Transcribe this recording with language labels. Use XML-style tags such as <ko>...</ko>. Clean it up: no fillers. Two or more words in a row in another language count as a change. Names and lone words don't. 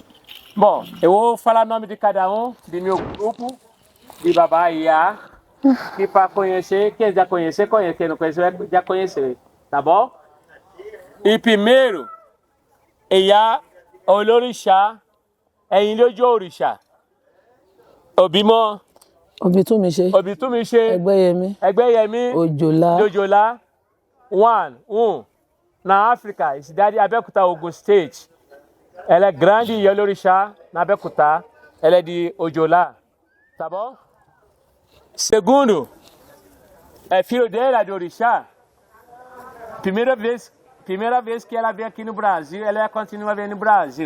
<pt>Bom, eu vou falar o nome de cada um, de meu grupo, de Babá Iá, que para conhecer, quem já conhecer, conhece, quem não conhecer, vai já conhecer, tá bom? E primeiro, Iá, Olorixá, Ilho de Orixá. Obimo. Obitumise. Egbeyemi. Ojolá. Na África, cidade de Abeokuta, Ogun State. Ela é grande e Olorixá, na Abeokuta. Ela é de Ojolá. Tá bom? Segundo, é filho dela de Orixá. Primeira vez que ela veio aqui no Brasil, ela continua vendo no Brasil.</pt>